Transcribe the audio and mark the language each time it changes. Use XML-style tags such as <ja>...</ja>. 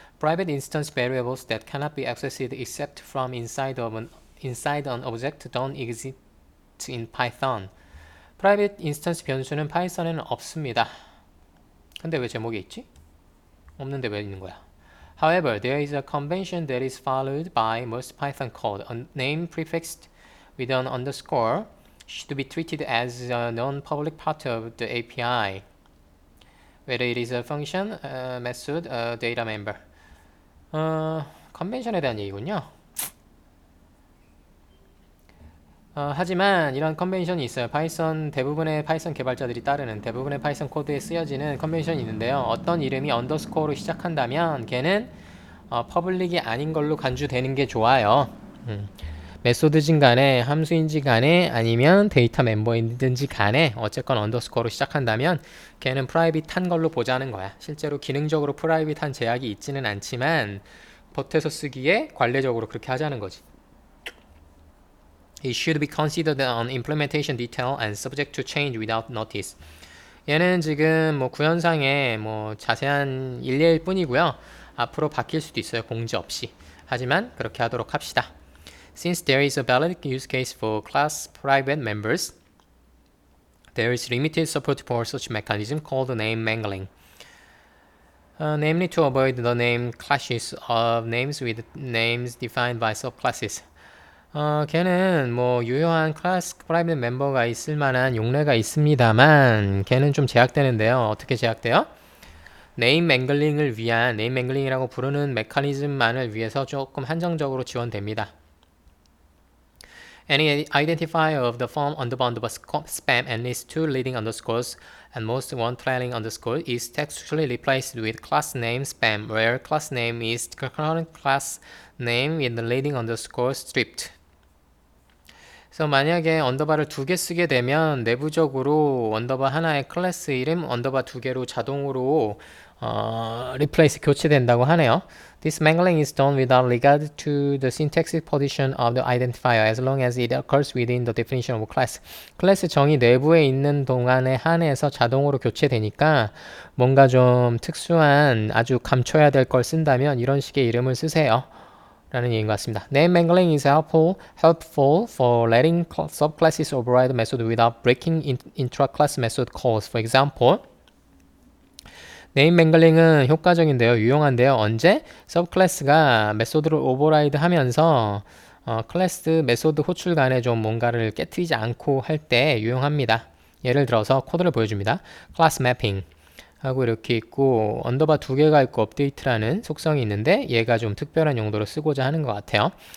<en>Private instance variables that cannot be accessed except from inside an object don't exist in Python.</en> <ko>Private instance 변수는 파이썬에는 없습니다. 근데 왜 제목에 있지? 없는데 왜 있는 거야?</ko> <en>However, there is a convention that is followed by most Python code. A name prefixed with an underscore should be treated as a non-public part of the API, whether it is a function, a method, a data member.</en> <ko>컨벤션에 대한 얘기군요. 하지만 이런 컨벤션이 있어요. 대부분의 파이썬 개발자들이 따르는 대부분의 파이썬 코드에 쓰여지는 컨벤션이 있는데요. 어떤 이름이 언더스코어로 시작한다면 걔는 퍼블릭이 아닌 걸로 간주되는 게 좋아요. 메소드진 간에 함수인지 간에 아니면 데이터 멤버인지 간에 어쨌건 언더스코어로 시작한다면 걔는 프라이빗한 걸로 보자는 거야. 실제로 기능적으로 프라이빗한 제약이 있지는 않지만 겉에서 쓰기에 관례적으로 그렇게 하자는 거지.</ko> <en>It should be considered an implementation detail and subject to change without notice.</en> <ko>얘는 지금 뭐 구현상에 뭐 자세한 일례일 뿐이고요. 앞으로 바뀔 수도 있어요. 공지 없이. 하지만 그렇게 하도록 합시다.</ko> <en>Since there is a valid use case for class private members, there is limited support for such mechanism called name mangling. Namely to avoid the name clashes of names with names defined by subclasses.</en> <ko>걔는 뭐 유효한 클래스 프라이빗 멤버가 있을 만한 용례가 있습니다만 걔는 좀 제약되는데요. 어떻게 제약돼요? 네임 맹글링을 위한 네임 맹글링이라고 부르는 메커니즘만을 위해서 조금 한정적으로 지원됩니다.</ko> <en>Any identifier of the form underbar spam and least two leading underscores and most one trailing underscore is textually replaced with class name spam, where class name is current class name with the leading underscore stripped.</en> <ko>그래서 만약에 언더바를 2개 쓰게 되면 내부적으로 언더바 하나의 클래스 이름 언더바 2개로 자동으로 replace 교체된다고 하네요.</ko> <en>This mangling is done without regard to the syntactic position of the identifier as long as it occurs within the definition of class.</en> <ko>클래스 정의 내부에 있는 동안에 한해서 자동으로 교체되니까 뭔가 좀 특수한 아주 감춰야 될 걸 쓴다면 이런 식의 이름을 쓰세요. 라는 얘기인 것 같습니다.</ko> <en>Name mangling is helpful for letting subclasses override method without breaking intra-class method calls. For example,</en> <ko>네임 맹글링은 효과적인데요. 유용한데요. 언제? 서브클래스가 메소드를 오버라이드 하면서 클래스 메소드 호출 간에 좀 뭔가를 깨트리지 않고 할 때 유용합니다. 예를 들어서 코드를 보여줍니다. 클래스 매핑 하고 이렇게 있고 언더바 2개가 있고 업데이트라는 속성이 있는데 얘가 좀 특별한 용도로 쓰고자 하는 것 같아요.</ko>